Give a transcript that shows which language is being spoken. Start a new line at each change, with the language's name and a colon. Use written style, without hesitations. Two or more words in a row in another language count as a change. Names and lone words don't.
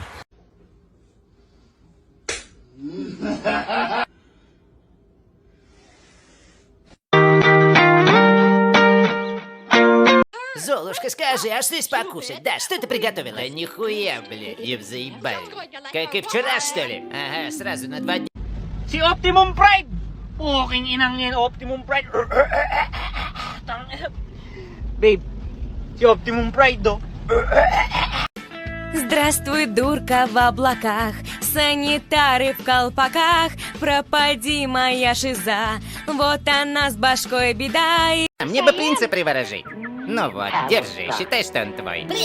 Russian: Золушка, скажи, а что здесь покушать? Да, что ты приготовила? Да нихуя, блядь, я заебали. Как и вчера, что ли? Ага, сразу на 2 дня.
Filipino: Si Optimum Pride! Puking inang yan, Optimum Pride. Babe, si Optimum Pride, do.
Russian: Здравствуй, дурка в облаках, санитары в колпаках, пропади моя шиза, вот она с башкой беда. Мне бы принца приворожить. Ну вот, держи, считай, что он твой.